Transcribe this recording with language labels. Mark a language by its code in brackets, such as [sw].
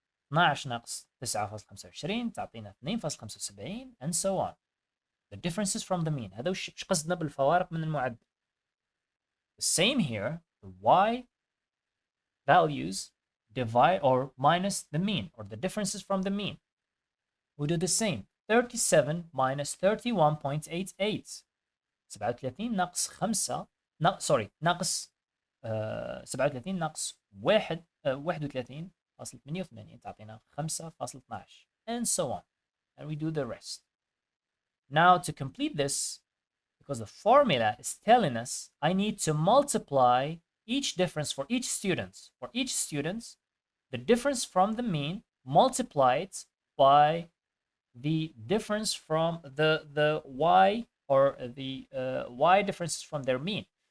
[ar] 12 ناقص 9.25 تعطينا 2.75 [en] and so on. The differences from the mean. [ar] هذا وش قصدنا بالفوارق من المعدل. [en] The same here, the y values divide or minus the mean, or the differences from the mean. We do the same. 37 minus 31.88. [ar] 37 ناقص 5 ناقص 37 ناقص 31.88 تعطينا 5.12 [en] and so on. And we do the rest. Now to complete this, because the formula is telling us I need to multiply each difference for each student. For each student, the difference from the mean multiplied by the difference from the y, or the y differences from their mean.